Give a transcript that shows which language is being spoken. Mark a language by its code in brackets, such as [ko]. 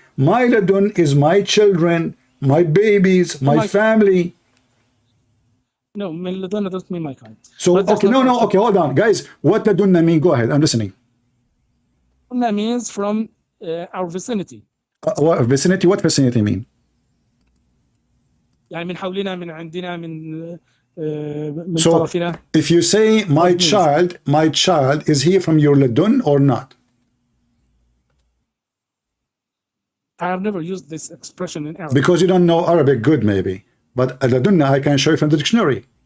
[en] My ladun is my children, my babies, my family. No, min ladunna doesn't mean my kind. So, okay, no, okay, hold on. Guys, what ladunna mean? Go ahead, I'm listening. That means from our vicinity. What vicinity? What vicinity mean? [ar] يعني من حولنا من عندنا من [en] So, [ar] طرفنا. [en] if you say my child, is he from your ladun or not? I have never used this expression in Arabic. Because you don't know Arabic good, maybe. But ladunna I can show you from the dictionary.